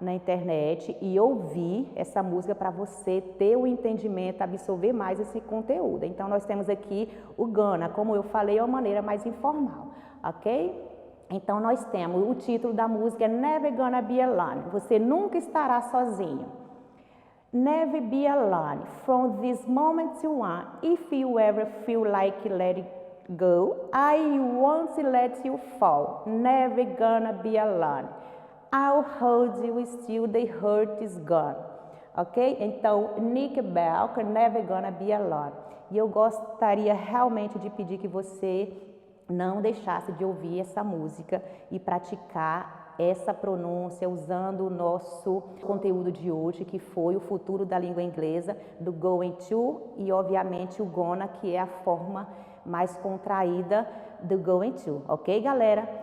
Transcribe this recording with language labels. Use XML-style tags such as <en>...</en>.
<pt>na internet e ouvir essa música para você ter o entendimento, absorver mais esse conteúdo. Então, nós temos aqui o gonna, como eu falei, é uma maneira mais informal, ok? Então, nós temos o título da música é Never Gonna Be Alone, você nunca estará sozinho.</pt> <en>Never be alone, from this moment to one, if you ever feel like let it go, I won't let you fall, never gonna be alone. I'll hold you still, the hurt is gone.</en> <pt>Ok? Então, Nick Bell, Never Gonna Be Alone. E eu gostaria realmente de pedir que você não deixasse de ouvir essa música e praticar essa pronúncia usando o nosso conteúdo de hoje, que foi o futuro da língua inglesa, do going to e, obviamente, o gonna, que é a forma mais contraída do going to, ok, galera?</pt>